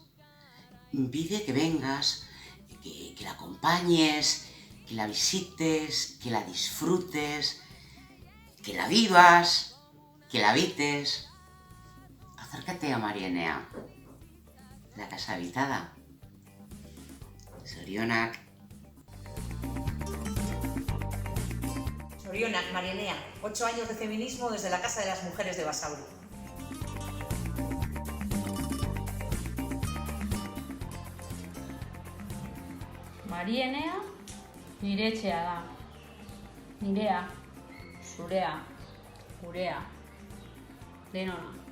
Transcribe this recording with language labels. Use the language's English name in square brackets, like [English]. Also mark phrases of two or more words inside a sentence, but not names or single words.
[Spanish] Pide que vengas, que la acompañes, que la visites, que la disfrutes, que la vivas, que la habites. Acércate a Marienea, la casa habitada. [Basque] Zorionak. [Spanish] Zorionak, Marienea, 8 años de feminismo desde la Casa de las Mujeres de Basauri. [Basque] Marienea nire etxea da. Nirea, zurea, gurea, denona.